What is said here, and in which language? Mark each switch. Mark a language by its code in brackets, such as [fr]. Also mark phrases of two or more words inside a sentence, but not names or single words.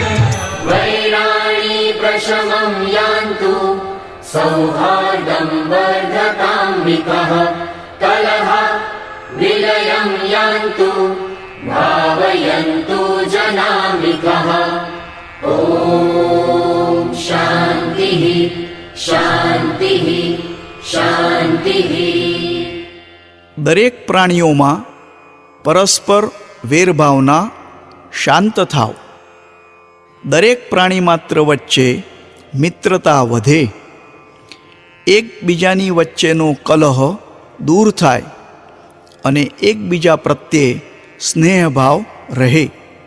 [sa] वैराणि प्रशमं यान्तु सौहार्दं वर्धतां मिथः कलह विलयं यान्तु भावयन्तु जनामिथः। ॐ शान्तिः शान्तिः शान्तिः। [gu] દરેક પ્રાણીઓમાં પરસ્પર વેરભાવના શાંત થાવ. દરેક પ્રાણી માત્ર વચ્ચે મિત્રતા વધે, એકબીજાની વચ્ચેનો કલહ દૂર થાય અને એકબીજા પ્રત્યે સ્નેહભાવ રહે.